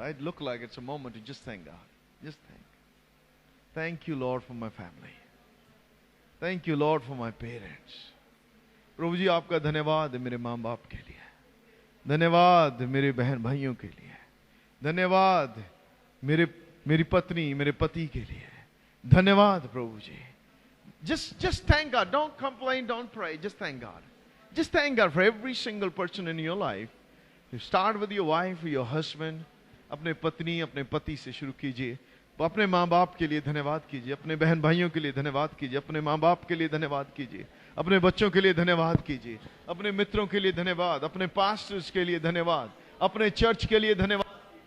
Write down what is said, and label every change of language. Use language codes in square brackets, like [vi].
[en] It look like it's a moment to just thank God. Just thank you, Lord, for my family. Thank you, Lord, for my parents. [hi] प्रभु जी आपका धन्यवाद मेरे माँ बाप के लिए, धन्यवाद मेरे बहन भाइयों के लिए, धन्यवाद मेरी पत्नी मेरे पति के लिए, धन्यवाद प्रभु जी। [en] Just thank God. Don't complain, don't pray. Just thank God. Just thank God for every single person in your life. You start with your wife, your husband. [hi] अपने पत्नी अपने पति से शुरू कीजिए। अपने माँ बाप के लिए धन्यवाद कीजिए, अपने बहन भाइयों के लिए धन्यवाद कीजिए, अपने माँ बाप के लिए धन्यवाद कीजिए, अपने बच्चों के लिए धन्यवाद कीजिए, अपने मित्रों के लिए धन्यवाद, अपने पास्टर्स के लिए धन्यवाद, अपने चर्च के लिए धन्यवाद।